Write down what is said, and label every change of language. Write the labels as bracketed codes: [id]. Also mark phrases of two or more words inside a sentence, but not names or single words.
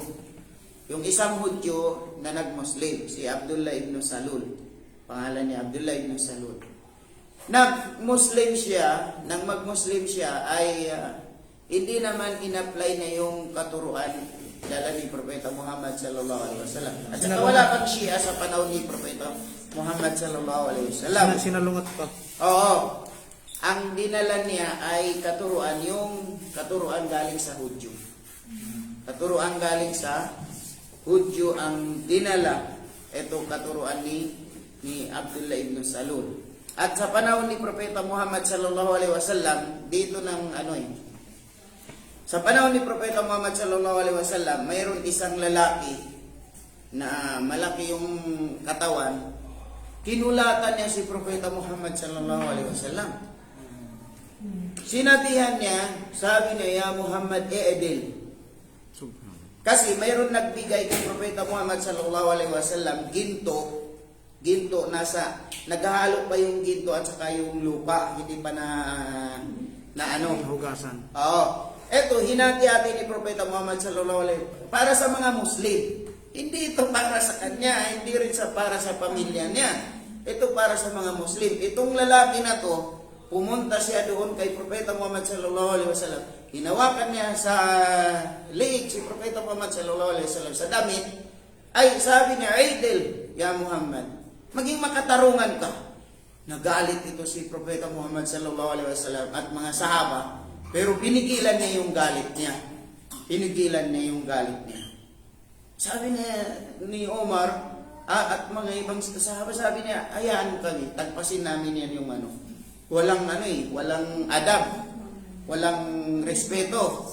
[tl] Yung isang Hudyo na nag-Muslim, si Abdullah ibn Salul. Pangalan niya Abdullah ibn Salul. Nang mag-Muslim siya ay hindi naman in-apply na yung katuruan dala ni Propeta Muhammad [ar] صلى الله عليه وسلم. [tl] At saka wala pang Shia sa panahon ni Propeta Muhammad [ar] صلى الله عليه وسلم. [tl] Sinalungat pa. Oo. Ang dinala niya ay katuruan, yung katuruan galing sa Hudyo. Katuruan galing sa Hudyo ang dinala. Ito katuruan ni Abdullah ibn Salul. At sa panahon ni Propeta Muhammad [ar] صلى الله عليه وسلم, [tl] dito ng sa panahon ni Propeta Muhammad [ar] صلى الله عليه وسلم, [tl] mayroon isang lalaki na malaki yung katawan. Kinulatan niya si Propeta Muhammad [ar] صلى الله عليه وسلم. [tl] Sinabihan niya, sabi niya, [ar] "يا محمد اعدل." [tl] Kasi mayroon nagbigay kay Propeta Muhammad [ar] صلى الله عليه وسلم [tl] ginto naghahalo pa yung ginto at saka yung lupa, hindi pa na Hugasan. Oo. Ito, hinati-hati ni Propeta Muhammad [ar] صلى الله عليه وسلم [tl] para sa mga Muslim. Hindi ito para sa kanya, hindi rin para sa pamilya niya. Ito para sa mga Muslim. Itong lalaki na to, pumunta siya doon kay Propeta Muhammad [ar] صلى الله عليه وسلم. [tl] Hinawakan niya sa liig si Propeta Muhammad [ar] صلى الله عليه وسلم [tl] sa damit. Ay, sabi niya, [ar] "اعدل يا محمد, [tl] maging makatarungan ka." Nagalit ito si Propeta Muhammad [ar] صلى الله عليه وسلم [tl] at mga sahaba. Pero pinigilan niya yung galit niya. Sabi niya ni Omar at mga ibang sahaba, sabi niya, "Hayaan kami, tagpasin namin yan yung walang adab, walang respeto."